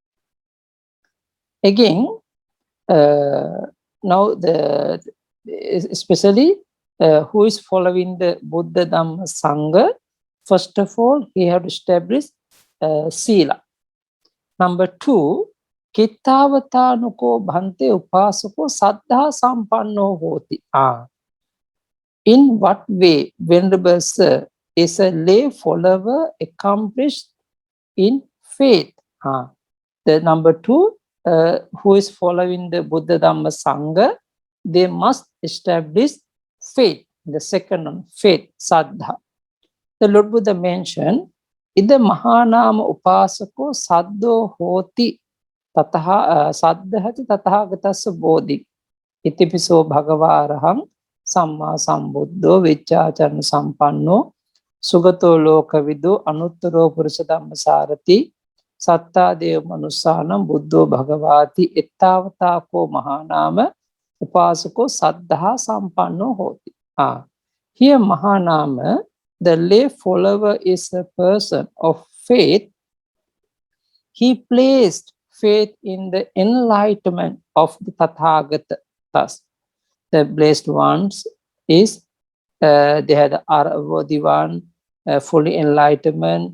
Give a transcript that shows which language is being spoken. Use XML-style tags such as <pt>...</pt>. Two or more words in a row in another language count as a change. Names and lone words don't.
<en>Again, now especially who is following the Buddha Dhamma Sangha, first of all, he have to establish Sila. Number 2,</en> <pi>Kittavatanuko bhante upasako saddha sampanno hoti.</pi> <en>In what way Venerable Sir is a lay follower accomplished in faith? The number 2, who is following the Buddha Dhamma Sangha, they must establish faith. The second one, faith, saddha. The Lord Buddha mentioned,</en> <pi>Ida Mahanama Upasako Saddo Hoti Saddhati Tathagatasya Bodhi Itipiso Bhagavaraham Samma Sambuddho Vichacharana Sampanno Sugato Lokavido Anuttaro Purusadhamma Sarati Satta Deva Manusanam Buddho Bhagavati Ettavatako Mahanama Upasako Saddha Sampanno Hoti.</pi> <en>Here Mahanama, the lay follower, is a person of faith. He placed faith in the enlightenment of the Tathagata. Thus, the blessed ones is they had the one fully enlightenment.</en>